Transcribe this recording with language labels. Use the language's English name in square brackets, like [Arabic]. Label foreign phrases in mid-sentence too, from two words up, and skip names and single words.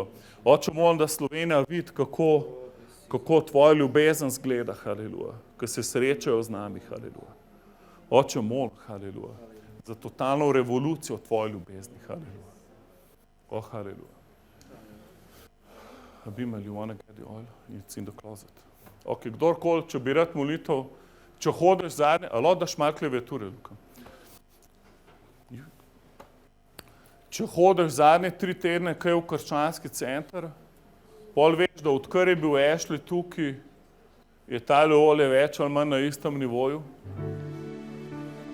[Slovenian] Oče, molim, da Slovenija vidi, kako tvoja ljubezen zgleda, haleluja, ko se srečajo z nami, haleluja. Oče, molim, haleluja, za totalno revolucijo tvoje ljubezni, haleluja. O, haleluja. [English] Abimael, you want to get the oil? It's in the closet. [Slovenian] Ok, kdorkoli, če bi rad molitev, če hodiš zadnje, alo daš malo klaviature, Luka. Če hodiš zadnje 3 tedne, kaj v krščanski center, pol veš, da odkar je bil Ashley tukaj, je tale olje več ali manj na istem nivoju.